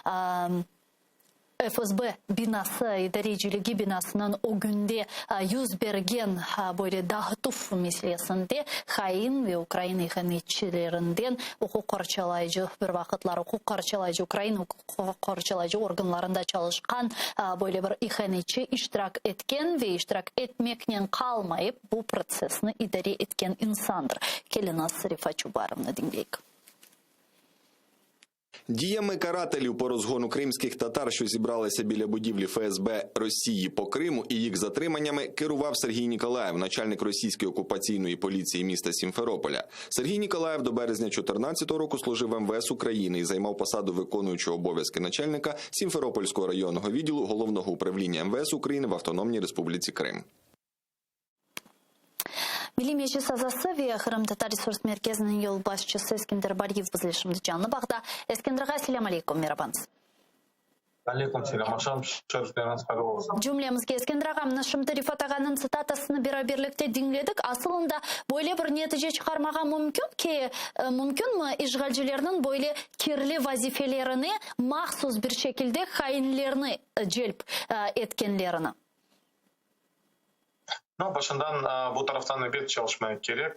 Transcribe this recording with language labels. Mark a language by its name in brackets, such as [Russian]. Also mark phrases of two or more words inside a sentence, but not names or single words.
[Crimean Tatar] FSB binası, idareciligi binasının o günde yüz bergen böyle dağıtuf meselesinde hain ve Ukrayna ihanetçilerinden hukuk parçalayıcı bir vakitler hukuk parçalayıcı Ukrayna hukuk parçalayıcı organlarında çalışkan böyle bir ihanetçi iştirak etken ve iştirak etmekten kalmayıp bu prosesini idare etken insandır. Келінас Рифат Чубаровна dinleyik. [Ukrainian] Діями карателів по розгону кримських татар, що зібралися біля будівлі ФСБ Росії по Криму, і їх затриманнями керував Сергій Ніколаєв, начальник російської окупаційної поліції міста Сімферополя. Сергій Ніколаєв до березня 2014 року служив в МВС України і займав посаду виконуючого обов'язки начальника Сімферопольського районного відділу Головного управління МВС України в Автономній Республіці Крим. [Crimean Tatar] Milli Meclis azası ve Kırım Tatar Resurs Merkezi'nin yol başçısı Eskender Baliyev bizle şimdi canlı bağda. Eskender'e selam aleyküm, merhabanız. Aleyküm selam, akşam çalışmalarınız hayırlı olsun. Cümlemizge Eskender ağamın şimdi Rifat ağanın sitatısını beraberlikte dinledik. Aslında böyle bir netice çıkarmağa mümkün mü işgalcilerinin böyle kirli vazifelerini mahsus bir şekilde hainlerini celp etkenlerini? Başından bu taraftan evet çalışmaya gerek.